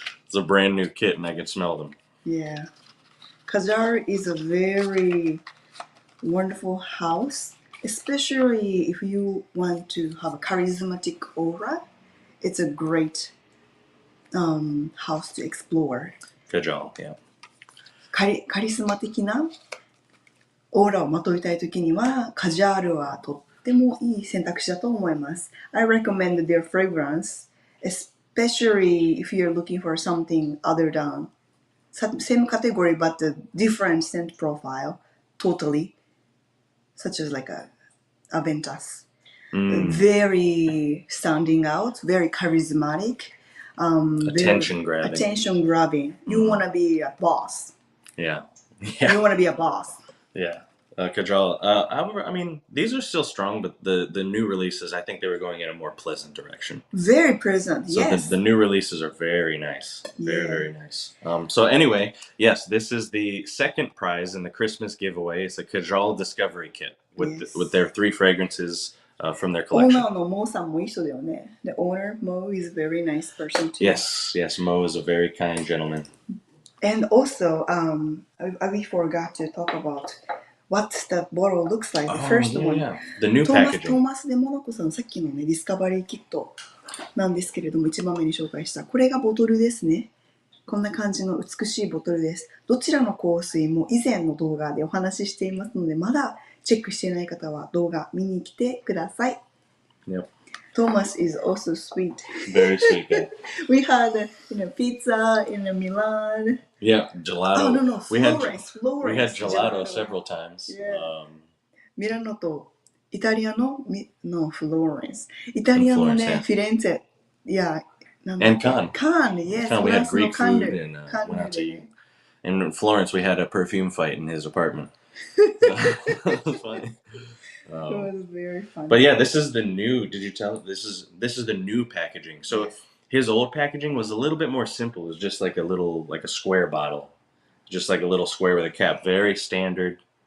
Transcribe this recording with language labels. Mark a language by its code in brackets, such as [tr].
[en] It's a brand new kit and I can smell them. Yeah. Kajar is a very wonderful house, especially if you want to have a charismatic aura. It's a great house to explore. Kajal, yeah. [ja] カリスマ的なオーラをまといたいときには、カジャールはとってもいい選択肢だと思います。 [en] I recommend their fragrance, especially if you're looking for something other than same category but a different scent profile, totally, such as like a Aventus. Very standing out, very charismatic, attention grabbing. Attention grabbing. You want to be a boss. Yeah. You want to be a boss. Yeah. Kajal. However, I mean, these are still strong, but the new releases, I think they were going in a more pleasant direction. Very pleasant, so yes. The new releases are very nice. Very, very nice. So anyway, yes, this is the second prize in the Christmas giveaway. It's a Kajal Discovery Kit with their 3 fragrances from their collection. [ja] オーナーのモーさんも一緒だよね。 [en] The owner, Mo, is a very nice person too. Yes, Mo is a very kind gentleman. And also, we forgot to talk about what the bottle looks like. The first one. Yeah. The new packaging. [ja] トーマス・デモナコさん、さっきのね、ディスカバリーキットなんですけれども、一番目に紹介した。これがボトルですね。こんな感じの美しいボトルです。どちらの香水も以前の動画でお話ししていますので、まだチェックしていない方は動画見に来てください。 [en] Yep. Thomas is also sweet. Very sweet guy. We had pizza in Milan. Yeah, gelato. Oh, no, Florence. Florence. We had gelato several times. Yeah. [ja] ミラノとイタリアのフローレンス。イタリアのね、フィレンツェ。 [en] Yeah. And Cannes. Cannes, yes. Cannes, we had Greek food and went out to eat. And in Florence, we had a perfume fight in his apartment. It was funny. It was very funny. But yeah, this is the new. Did you tell? This is the new packaging. So his old packaging was a little bit more simple. It was just like a square bottle, just like a little square with a cap. Very standard.